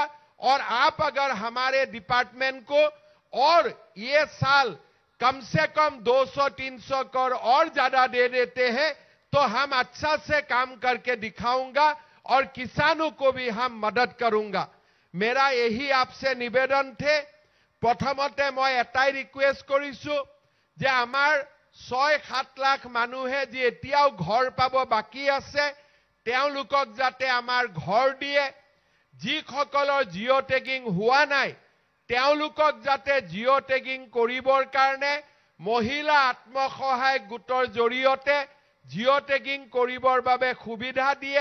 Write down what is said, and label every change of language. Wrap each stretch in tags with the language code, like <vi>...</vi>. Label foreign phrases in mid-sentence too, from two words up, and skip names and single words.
<hi>और आप अगर हमारे डिपार्टमेंट को और ये साल कम से कम 200-300 करोड़ और ज्यादा दे देते हैं तो हम अच्छा से काम करके दिखाऊंगा और किसानों को भी हम मदद करूंगा। मेरा यही आपसे निवेदन थे।</hi> <as>প্ৰথমতে মই এটাই ৰিকুৱেষ্ট কৰিছু যে আমাৰ 6-7 লাখ মানুহে যে এতিয়াও ঘৰ পাবো বাকী আছে তেওঁলোকক যাতে আমাৰ ঘৰ দিয়ে, যিসকলৰ জিও টেগিং হোৱা নাই তেওঁলোকক যাতে জিও টেগিং কৰিবৰ কাৰণে মহিলা আত্মসহায়ক গোটৰ জৰিয়তে জিও টেগিং কৰিবৰ বাবে সুবিধা দিয়ে।</as>